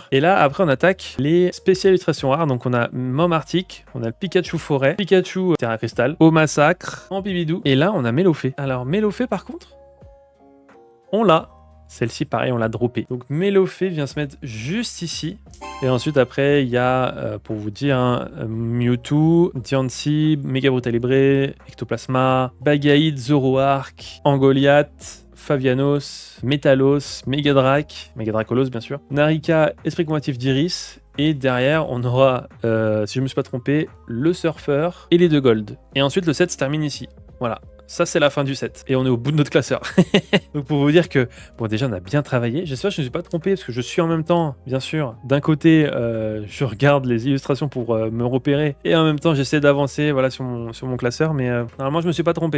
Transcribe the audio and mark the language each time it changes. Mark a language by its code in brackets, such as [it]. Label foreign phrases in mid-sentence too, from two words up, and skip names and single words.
[fr] Et là, après, on attaque les spéciales illustrations rares. Donc, on a Momartic, on a le Pikachu Forêt, Pikachu Terra Cristal, Au Massacre, Ampibidou. Et là, on a Mélofée. Alors, Mélofée, par contre, on l'a. Celle-ci, pareil, on l'a droppée. Donc, Mélofée vient se mettre juste ici. Et ensuite, après, il y a, pour vous dire, hein, Mewtwo, Diancie, Méga Brutalibré, Ectoplasma, Bagaïd, Zoroark, Angoliath, Favianos, Métalos, Megadracolos bien sûr, Narika, Esprit combatif d'Iris, et derrière on aura, si je ne me suis pas trompé, le Surfeur et les deux Gold. Et ensuite le set se termine ici. Voilà, ça c'est la fin du set. Et on est au bout de notre classeur. Donc pour vous dire que, bon déjà on a bien travaillé, j'espère que je ne me suis pas trompé, parce que je suis en même temps, bien sûr, d'un côté je regarde les illustrations pour me repérer, et en même temps j'essaie d'avancer voilà, sur mon classeur, mais normalement je ne me suis pas trompé.